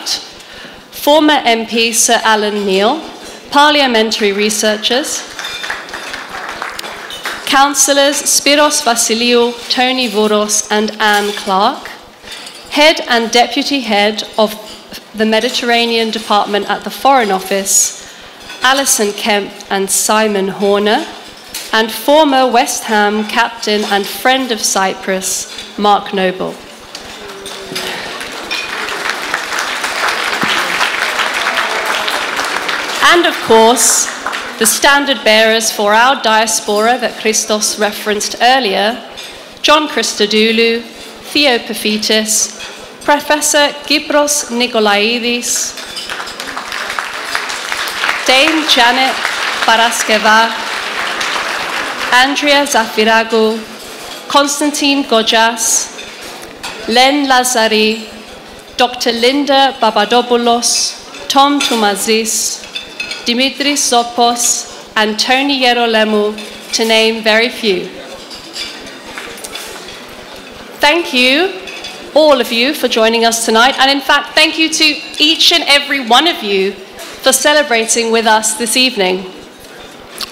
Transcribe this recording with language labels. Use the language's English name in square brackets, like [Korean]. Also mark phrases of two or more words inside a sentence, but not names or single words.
[English] Former MP Sir Alan Neil, parliamentary researchers, Councillors Spiros Vasiliou, Tony Vouros and Anne Clark, Head and Deputy Head of the Mediterranean Department at the Foreign Office, Alison Kemp and Simon Horner, and former West Ham captain and friend of Cyprus, Mark Noble. And of course, the standard bearers for our diaspora that Christos referenced earlier, John Christodoulou, Theo Paphitis, Professor Kypros Nikolaidis, Dame Janet Paraskeva, Andrea Zafiragou, Konstantin Gojas, Len Lazari, Dr. Linda Papadopoulos, Tom Toumazis, Dimitris Zopos, and Tony Yerolemu, to name very few. Thank you, all of you, for joining us tonight, and in fact, thank you to each and every one of you for celebrating with us this evening.